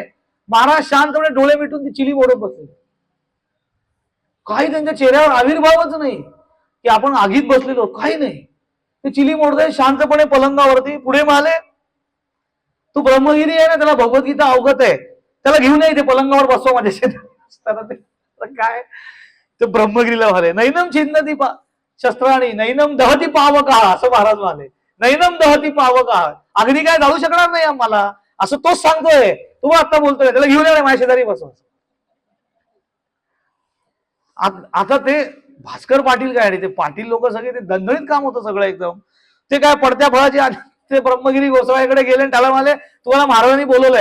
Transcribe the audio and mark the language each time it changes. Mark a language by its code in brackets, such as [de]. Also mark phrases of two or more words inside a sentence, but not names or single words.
[mr] महाराज शांतपणे डोळे मिटून ती चिली मोडत बसले. काही त्यांच्या चेहऱ्यावर आविर्भावच नाही की आपण आगीत बसलेलो, काही नाही. ते चिली मोडतोय शांतपणे पलंगावरती. पुढे म्हणाले तू ब्रह्मगिरी आहे ना, त्याला भगवद्गीता अवगत आहे, त्याला घेऊन ये, ते पलंगावर बसवा माझ्या शेतात. काय ते ब्रह्मगिरीला म्हणाले [sa] नैनम चिन्नती शस्त्राणी नैनम दहती पावका, [mr] असं महाराज म्हणाले. [sa] नैनम दहती पावका, [mr] अग्नी काय जाळू शकणार नाही आम्हाला, असं तोच सांगतोय. तू आता बोलतोय त्याला घेऊन ये माझ्या शेजारी बसवा. आता ते भास्कर पाटील काय, ते पाटील लोक सगळे ते दणदणीत काम होतं सगळं एकदम. ते काय पडत्या फळाची ते ब्रह्मगिरी गोसाव्याकडे गेले आणि त्याला म्हणाले तुम्हाला महाराजांनी बोलवलंय.